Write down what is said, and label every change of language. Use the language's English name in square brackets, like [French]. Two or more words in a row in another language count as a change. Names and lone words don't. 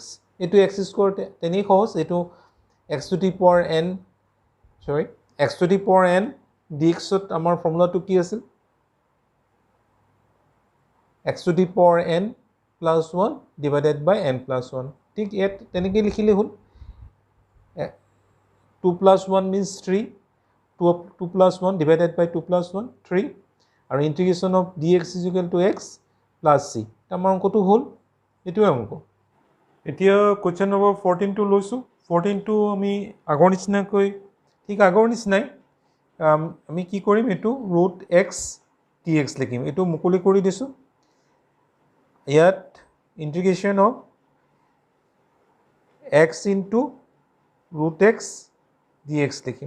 [English] এইটো x square [Assamese] তেনেই সহজ, এইটো [English] x to the power n x to the power n d xত [Assamese] আমাৰ ফৰ্মুলাটো কি আছিল, [English] x to the power n plus 1 divided by n plus 1 ডিভাইডেড বাই এন প্লাছ 1। [Assamese] ঠিক ইয়াত তেনেকৈ লিখিলেই হ'ল। [English] 2 plus 1 means 3, 2 plus 1 divided by 2 plus 1, 3, আৰু integration of dx is equal to x plus c। [Assamese] আমাৰ অংকটো হ'ল, এইটোৱে অংক। এতিয়া [English] question number [Assamese] 14টো লৈছোঁ। 14টো আমি আগৰ নিচিনাকৈ, ঠিক আগৰ নিচিনাই আমি কি কৰিম, এইটো [English] root x d x [Assamese] লিখিম। এইটো মুকলি কৰি দিছোঁ। [English] ইয়াত integration of x into root x d x লিখিম।